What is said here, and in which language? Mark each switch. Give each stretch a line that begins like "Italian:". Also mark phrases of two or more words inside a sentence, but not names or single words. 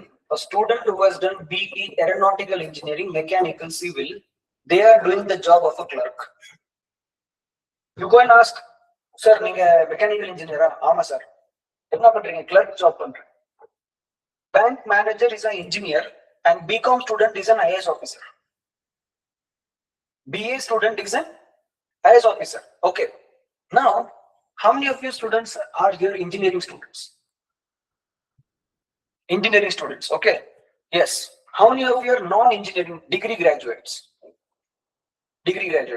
English: A student who has done BE aeronautical engineering, mechanical, civil, they are doing the job of a clerk. You go and ask, sir,
Tamil: neenga mechanical engineer, ama sir. என்ன பண்றீங்க?
English: Clerk job
Tamil: பண்றேன்.
English: Bank manager is an engineer and BCom student is an IAS officer. BA student is an IAS officer. Okay. Now, how many of you students are here engineering students? Engineering students, okay. Yes. How many of you are non-engineering degree graduates? Degree graduate.